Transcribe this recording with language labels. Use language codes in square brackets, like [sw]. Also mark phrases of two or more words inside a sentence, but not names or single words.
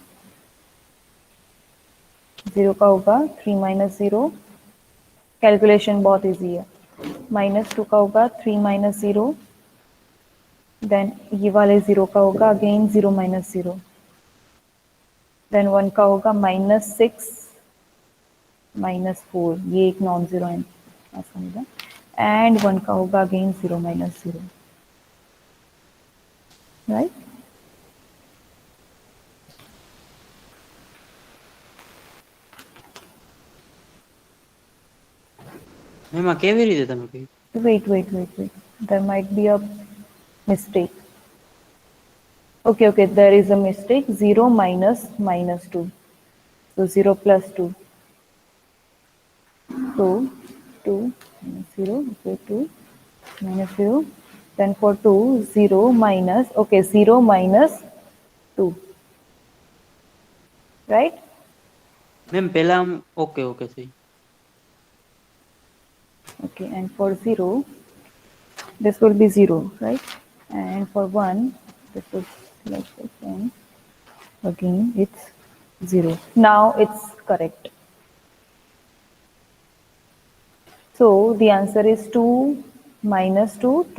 [hi] 0 का होगा 3 माइनस 0, कैलकुलेशन बहुत इजी है, -2 का होगा 3 माइनस 0, देन ये वाले 0 का होगा अगेन 0 माइनस 0, देन 1 का होगा -6 -4, ये एक [en] non zero [hi] है समझा, एंड 1 का होगा अगेन 0 माइनस 0, राइट. [gu] મેમ આ કેવી રીતે તમે કહ્યું? [en] Wait. There might be a mistake. Okay, there is a mistake. 0 minus -2. So 0 plus 2. So 2 minus 0. Okay, 2 minus 0. Then for 2, 0 minus, okay, 0 minus 2. Right? [gu] મેમ પહેલા [en] okay okay [gu] સહી. [en] Okay, and for 0, this will be 0, right? And for 1, this is like this, and again it's 0. Now it's correct. So the answer is 2 minus 2, 2.